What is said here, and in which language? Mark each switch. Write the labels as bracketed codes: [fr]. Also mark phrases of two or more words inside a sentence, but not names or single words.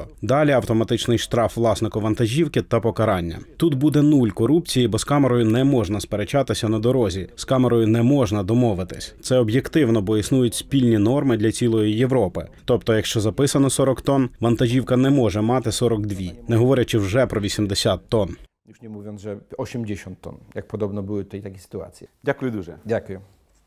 [uk] Далі автоматичний штраф власнику вантажівки та покарання. Тут буде нуль корупції, бо з камерою не можна сперечатися на дорозі. З камерою не можна домовитись. Це об'єктивно, бо існують спільні норми для цілої Європи. Тобто, якщо записано 40 тонн, вантажівка не може мати 42, не говорячи вже про 80 тонн. [pl] Już nie mówiąc, że 80 ton, jak podobno były tutaj takie sytuacje. [uk] Дякую дуже. [pl] Dziękuję.